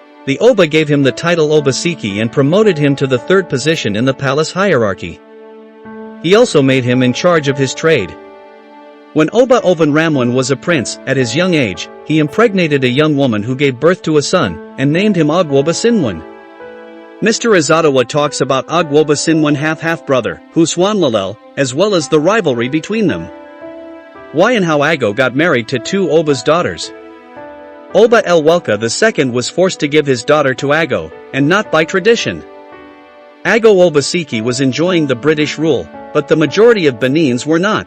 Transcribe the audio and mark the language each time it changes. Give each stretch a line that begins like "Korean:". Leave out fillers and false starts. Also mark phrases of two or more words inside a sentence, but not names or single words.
English: The Oba gave him the title Obaseki and promoted him to the third position in the palace hierarchy. He also made him in charge of his trade. When Oba Ramwan was a prince, at his young age, he impregnated a young woman who gave birth to a son, and named him Agho Obaseki. Mr. Izoduwa talks about Agho Obaseki half-brother, Huswanlalel, as well as the rivalry between them. Why and how Agho got married to two Oba's daughters. Oba Elwelka II was forced to give his daughter to Agho, and not by tradition. Agho Obaseki was enjoying the British rule, but the majority of Benins were not.